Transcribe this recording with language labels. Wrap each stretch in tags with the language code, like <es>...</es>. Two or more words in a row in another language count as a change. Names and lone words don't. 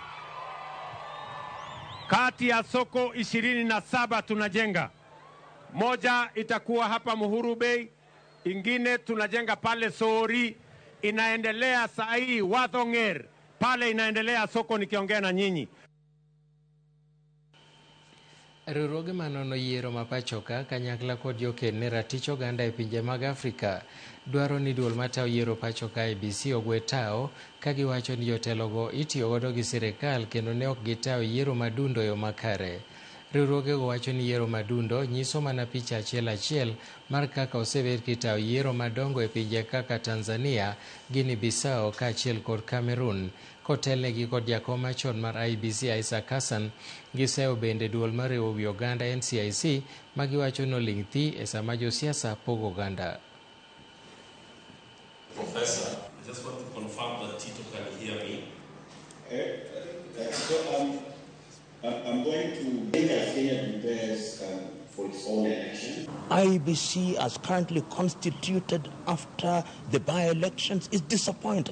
<sw>Kati ya soko 27 tunajenga, moja itakuwa hapa Muhuru Bay, ingine tunajenga pale Sori, inaendelea saa hii Wathong'er, pale inaendelea soko nikiongea na nyinyi.</sw> <luo>Riwruoge manono yiero mapachoka kanyakla kod joken ne ratich oganda e pinje mag Afrika dwaro ni duol matayo yiero pachoka IEBC ogwe tao ka giwacho ni jotelogo itiyo godo gi sirikal kendo ne ok gitayo yiero madundo yo makare. Riwruogego wacho ni yiero madundo nyiso mana picha achiel mar kaka osebed kitayo yiero madongo e pinje kaka Tanzania, Guinea Bissau kaachiel kod Cameroon. Kotelnegi kod jakom machon mar IEBC Isaac Hassan giseyo bende duol mar riwo wi oganda NCIC magiwacho noling' thi e sama josiasa pogo oganda.</luo> <en>Professor, I just want to confirm that Tito can hear me. I'm going to make Kenya prepares for its own election. IEBC, as currently constituted after the by-elections, is disappointed.</en>